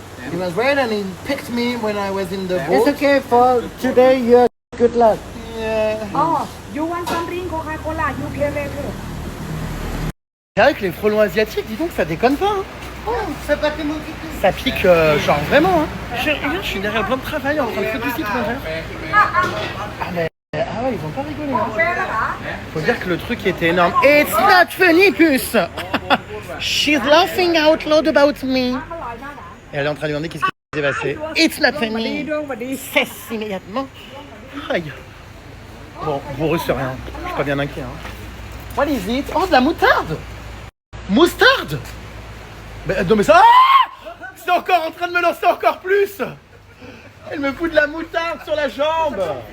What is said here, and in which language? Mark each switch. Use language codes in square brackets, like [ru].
[en] He was red and he picked me when I was in the boat. It's okay for today. You good luck. Yeah. Oh, you want some drink Coca-Cola? You can later. [fr] C'est vrai que les frelons asiatiques, dis donc, ça déconne pas. Hein. Oh, c'est pas que mon kiki. Ça pique, genre vraiment. Hein. Je suis derrière plein de travail en train de foutre du citron vert. Ah ouais, ils vont pas rigoler. Hein. Faut dire que le truc était énorme. [en] It's not funny, puce. She's laughing out loud about me. [fr] Et elle est en train de demander qu'est-ce qui s'est passé. [en] It's not funny. [fr] Cesse immédiatement. Aïe. Bon, pour eux, c'est rien. Je suis pas bien inquiet. Hein. [en] What is it? [fr] Oh, de la moutarde. Moustarde. Non mais ça... Ah, c'est encore en train de me lancer encore plus. Elle me fout de la moutarde sur la jambe.